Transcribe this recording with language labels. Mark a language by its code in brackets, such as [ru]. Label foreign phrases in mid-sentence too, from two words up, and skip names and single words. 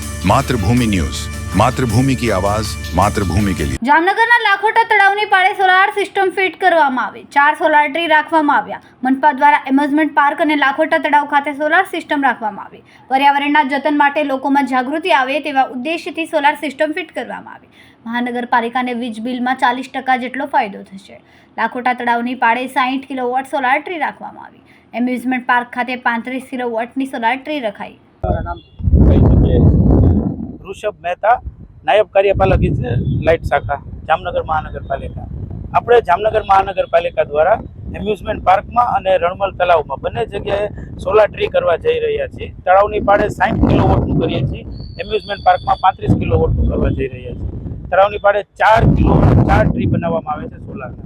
[hi] मातृभूमि न्यूज, मातृभूमि की आवाज, मातृभूमि के लिए। [gu] જામનગરના લાખોટા તળાવની પાળે સોલાર સિસ્ટમ ફિટ કરવામાં આવી। 4 સોલાર ટ્રી રાખવામાં આવ્યા। મનપા દ્વારા એમ્યુઝમેન્ટ પાર્ક અને લાખોટા તળાવ ખાતે સોલાર સિસ્ટમ રાખવામાં આવી। પર્યાવરણના જતન માટે લોકોમાં જાગૃતિ આવે તેવા ઉદ્દેશ્યથી સોલાર સિસ્ટમ ફિટ કરવામાં આવી। મહાનગરપાલિકાને વીજ બિલમાં 40% જેટલો ફાયદો થશે। લાખોટા તળાવની પાળે 60 કિલોવોટ સોલાર ટ્રી રાખવામાં આવી। એમ્યુઝમેન્ટ પાર્ક ખાતે 35 કિલોવોટની સોલાર ટ્રી રખાઈ। [hi] ऋषभ मेहता, नायब कार्यपालक लाइट शाखा, जामनगर महानगरपालिका। [gu] આપણે જામનગર મહાનગરપાલિકા દ્વારા એમ્યુઝમેન્ટ પાર્કમાં અને રણમલ તળાવમાં બંને જગ્યાએ સોલાર ટ્રી કરવા જઈ રહ્યા છીએ। તળાવની પાળે 60 કિલોવોટનું કરીએ છીએ, એમ્યુઝમેન્ટ પાર્કમાં 35 કિલોવોટનું કરવા જઈ રહ્યા છીએ। તળાવની પાળે 4 ટ્રી બનાવવામાં આવે છે સોલારના।